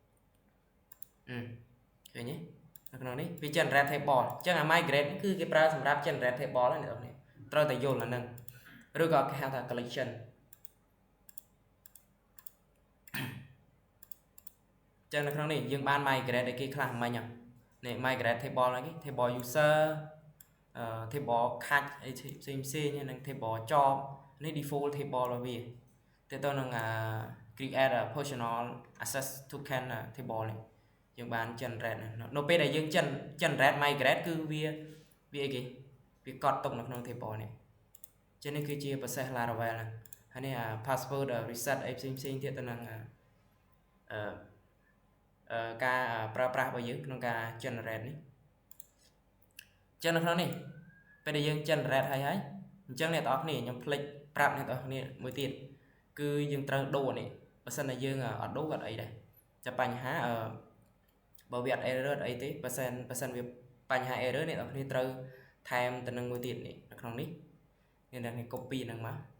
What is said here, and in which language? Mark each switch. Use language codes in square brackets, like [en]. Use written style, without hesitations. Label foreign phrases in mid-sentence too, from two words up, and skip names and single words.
[km] ឃើញទេនៅក្នុងនេះវា [en] generate table [km] ចឹងអា migrate គឺគេប្រើសម្រាប់ [en] generate table [km] ហ្នឹងអ្នកនរគ្នាត្រូវតែយល់អាហ្នឹងឬក៏គេហៅថា collection ចឹងនៅក្នុងនេះយើងបាន migrate ឲ្យគេខ្លះមិញហ្នឹងនេះ [en] migrate table [km] ហ្នឹងគេ [en] table user table [km] ខាច់អីផ្សេងហ្នឹង [en] table job [km] នេះ [en] default table [km] របស់វាទៅនឹង [en] create a personal access token table [km] នេះយើងបាន generate នៅពេលដែលយើង [en] generate migrate [km] គឺវាអីគេវាកត់ទុកនៅក្នុង table នេះចឹងនេះគឺជា process Laravel ហ្នឹងហើយនេះ [en] password reset [km] អីផ្សេងទៀតទៅនឹង ការប្រើប្រាស់របស់យើងក្នុងការ generate នេះចឹងនៅក្នុងនេះពេលដែលយើង generate ហើយអញ្ចឹងអ្នកទាំងអស់គ្នាខ្ញុំភ្លេចប្រាប់អ្នកទាំងអស់គ្នាមួយទៀតគឺយើងត្រូវដូរនេះបើសិនតែយើងអត់ដូរអត់អីដែរតែបញ្ហាបើវាអត់ error អីទេបើសិនវាបញ្ហា error អ្នកទាំងអស់គ្នាត្រូវថែមទៅនឹងមួយទៀតនេះនៅក្នុងនេះអ្នកទាំងអស់គ្នា copy ហ្នឹងមក